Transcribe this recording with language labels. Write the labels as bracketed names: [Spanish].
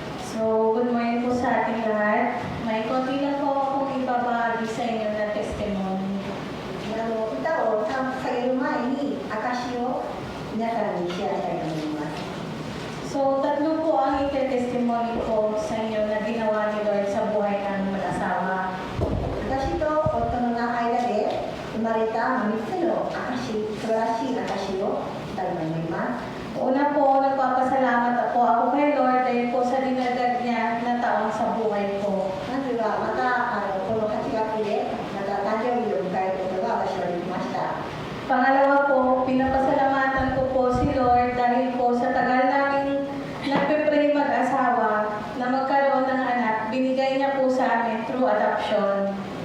[Filipino] So, good morning po sa ating lahat. May konti lang po akong ibabahagi sa inyo na testimony. [Japanese] 歌を下げる前に証を皆さんにシェアしたいと思います。 [Filipino] So, tatlo po ang ite-testimony ko sa inyo na ginawa ni Lord sa buhay ng mag-asawa. [Japanese] 私と夫の間で生まれた3つの証、素晴らしい証をしたいと思います。 [Filipino] Una po, nagpapasalamat po ako kay Lord dahil po sa dinagdag niya na taon sa buhay ko. [Japanese] まずはまたこの8月でまた誕生日を迎えることが私はできました。 [Filipino] Pangalawa po, pinapasalamatan ko po si Lord dahil po sa tagal namin nagpe-pray mag-asawa na magkaroon ng anak, binigay niya po sa amin [English] through adoption.